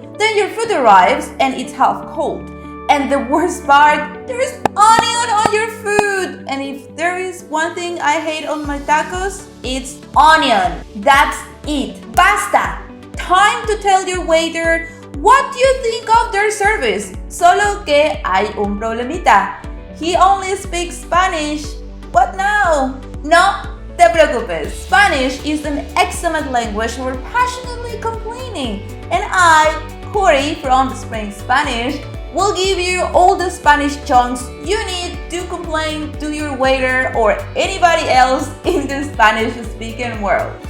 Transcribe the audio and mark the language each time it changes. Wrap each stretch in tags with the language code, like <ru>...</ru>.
<en>Then your food arrives and it's half cold. And the worst part, there is onion on your food. And if there is one thing I hate on my tacos, it's onion. That's it. Basta. Time to tell your waiter what you think of their service.</en> <es>Solo que hay un problemita.</es> <en>He only speaks Spanish. What now?</en> <es>No te preocupes.</es> <en>Spanish is an excellent language for passionately complaining. And I, Corey from Spring Spanish, will give you all the Spanish chunks you need to complain to your waiter or anybody else in the Spanish-speaking world.</en>